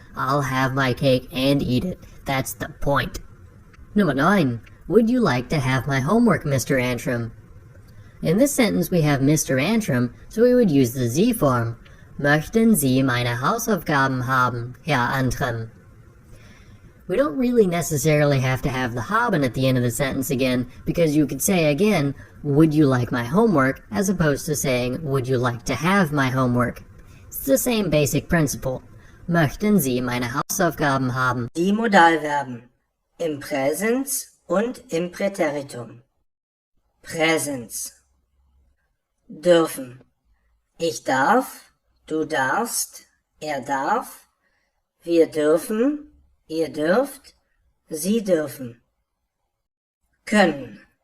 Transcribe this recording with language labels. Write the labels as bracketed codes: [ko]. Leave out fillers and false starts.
[en] I'll have my cake and eat it. That's the point. Number 9. Would you like to have my homework, Mr. Antrim? In this sentence we have Mr. Antrim, so we would use the Sie form. [de] Möchten Sie meine Hausaufgaben haben, Herr Antrim? [en] We don't really necessarily have to have the haben at the end of the sentence again, because you could say again, would you like my homework, as opposed to saying, would you like to have my homework? It's the same basic principle. [de] Möchten Sie meine Hausaufgaben haben? Die Modalverben im Präsens und im Präteritum. Präsens. Dürfen. Ich darf, du darfst, er darf, wir dürfen, ihr dürft, sie dürfen. Können.